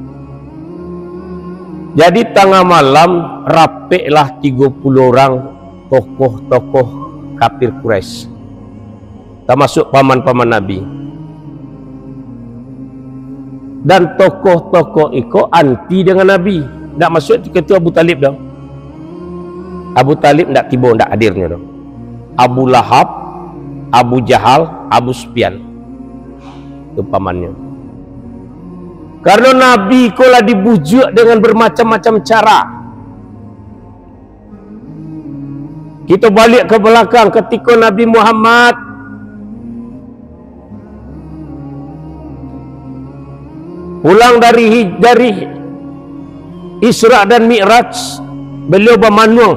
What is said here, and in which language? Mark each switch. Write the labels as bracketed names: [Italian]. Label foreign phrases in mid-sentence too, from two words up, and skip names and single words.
[Indonesian] Jadi tengah malam rapeklah 30 orang tokoh-tokoh kafir Quraisy, termasuk paman-paman Nabi. Dan tokoh-tokoh itu anti dengan Nabi. [Minangkabau] Tak masuk ketua Abu Talib dah. Abu Talib tak tiba, tak hadirnya dah. [Indonesian] Abu Lahab, Abu Jahal, Abu Sufyan, itu pamannya. Karena Nabi kolah dibujuk dengan bermacam-macam cara. Kita balik ke belakang ketika Nabi Muhammad pulang dari Isra dan Mi'raj, beliau bermanuang.